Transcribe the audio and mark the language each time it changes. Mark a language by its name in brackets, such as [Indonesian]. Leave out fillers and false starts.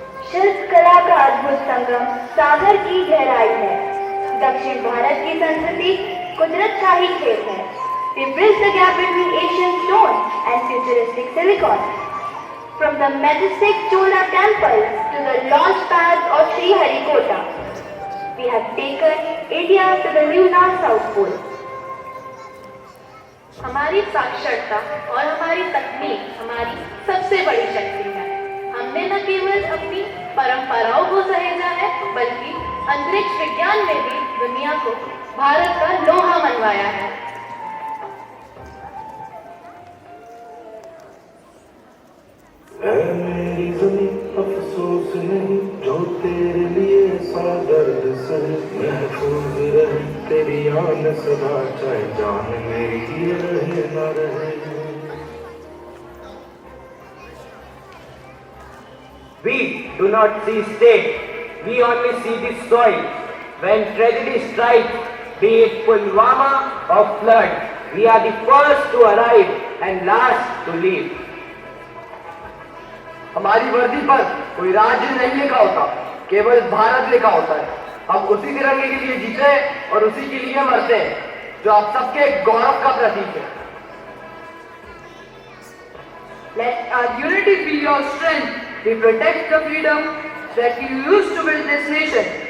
[Hindi] शिल्पकला का अद्भुत संगम सागर की गहराई है। दक्षिण भारत की संस्कृति कुदरत का ही खेल है। [English] We bridge the gap between Asian stone and futuristic silicon. From the majestic Chola temples to the launch pads of Sriharikota, we have taken India to the lunar South Pole. [Hindi] हमारी साक्षरता और हमारी तकनीक हमारी सबसे बड़ी शक्ति है। हमने न केवल अपनी परंपराओं को सहेजा है, बल्कि अंतरिक्ष विज्ञान में भी दुनिया को भारत का लोहा मनवाया है। मेरी ज़मीं अफसोस नहीं जो तेरे लिए सा दर्द सहे, महफूज रहे तेरी आन सदा, चाहे जान मेरी ये रहे न रहे। [English] We do not see state, we only see the soil. When tragedy strikes, be it Pulwama or flood, we are the first to arrive and last to leave. [Hindi] हमारी वर्दी पर कोई राज्य नहीं लिखा होता, केवल भारत लिखा होता है। हम उसी तिरंगे के लिए जीते हैं और उसी के लिए मरते हैं, जो आप सबके गौरव का प्रतीक है। [English] Let our unity be your strength. We protect the freedom that you used to build this nation.